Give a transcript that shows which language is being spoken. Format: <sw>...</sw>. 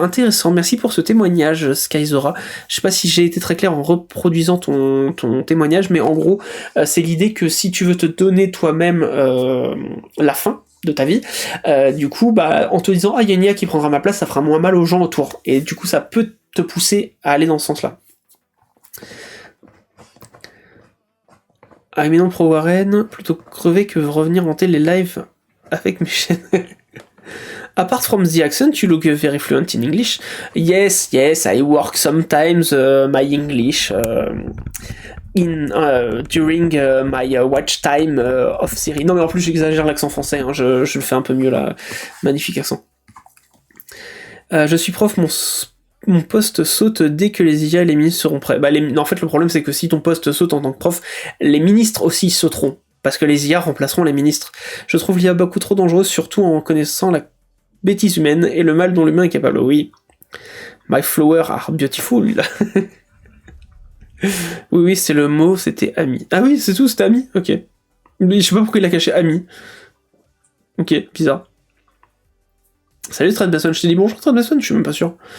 <fr>Intéressant, merci pour ce témoignage, Skyzora. Je sais pas si j'ai été très clair en reproduisant ton témoignage, mais en gros, c'est l'idée que si tu veux te donner toi-même la fin de ta vie, du coup, bah, en te disant « Ah, il y a une IA qui prendra ma place, ça fera moins mal aux gens autour. » Et du coup, ça peut te pousser à aller dans ce sens-là. Ah, mais non, Pro Warren, plutôt crever que revenir hanter les lives avec mes chaînes.</fr> <en>Apart from the accent, you look very fluent in English. Yes, I work sometimes my English during my watch time of series.</en> <fr>Non mais en plus j'exagère l'accent français, hein, je le fais un peu mieux là. Magnifique accent. Je suis prof, mon poste saute dès que les IA et les ministres seront prêts. Bah, en fait, le problème, c'est que si ton poste saute en tant que prof, les ministres aussi sauteront. Parce que les IA remplaceront les ministres. Je trouve l'IA beaucoup trop dangereuse, surtout en connaissant la bêtise humaine et le mal dont l'humain est capable. Oui.</fr> <en>My flowers are beautiful.</en> <fr>Oui, c'est le mot, c'était ami. Ah oui, c'est tout, c'était ami? Ok. Mais je sais pas pourquoi il a caché ami. Ok, bizarre. Salut Tradbesson, je t'ai dit bonjour Tradbesson, je suis même pas sûr.</fr>